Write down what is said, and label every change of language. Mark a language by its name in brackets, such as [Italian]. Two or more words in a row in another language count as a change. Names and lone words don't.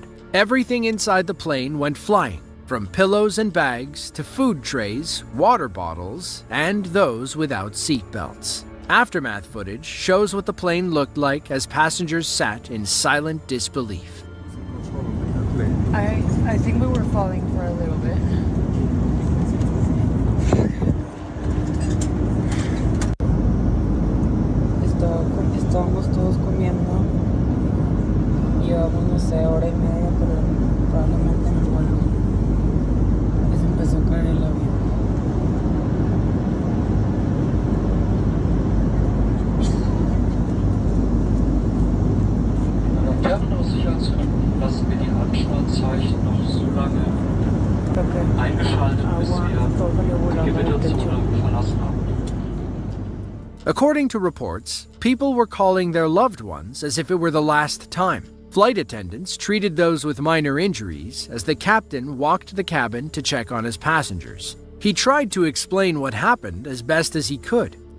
[English] Everything inside the plane went flying, from pillows and bags to food trays, water bottles, and those without seat belts. Aftermath footage shows what the plane looked like as passengers sat in silent disbelief. I think we were falling for a little bit. [Spanish] Estábamos todos comiendo. Llevamos, no sé, hora y media, pero probablemente en el vuelo se empezó a caer el avión. [German] Aus Sicherheitsgründen lassen wir die Anschnallzeichen noch so lange eingeschaltet, bis wir die Gewitterzone verlassen haben. [English] According to reports, people were calling their loved ones as if it were the last time. Flight attendants treated those with minor injuries as the captain walked the cabin to check on his passengers. He tried to explain what happened as best as he could.